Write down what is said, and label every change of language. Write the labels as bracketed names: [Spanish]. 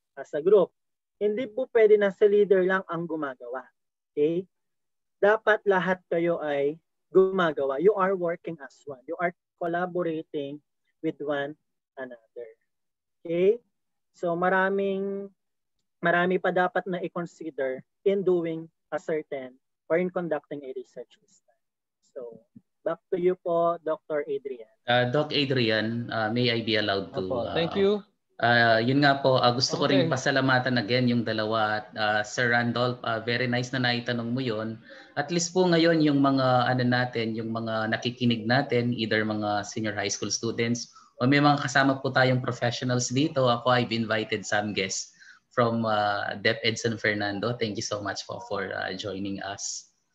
[Filipino] As a group, hindi po pwede na sa leader lang ang gumagawa. Okay? Dapat lahat kayo ay gumagawa. [English] You are working as one. You are collaborating with one another. Okay? So [Filipino] marami pa dapat na i-consider [English] in doing a certain or in conducting a research study. So, back to you po, Dr. Adrian. Doc Adrian, may I be allowed to... thank you. [Filipino] Yun nga po, gusto ko rin pasalamatan again yung dalawa. Sir Randolph, [English] very nice [Filipino] na naitanong mo yun. At least po ngayon yung mga yung mga nakikinig natin, either mga senior high school students o may mga kasama po tayong professionals dito. [English] Ako, I've invited some guests from DepEd San Fernando. Thank you so much for joining us.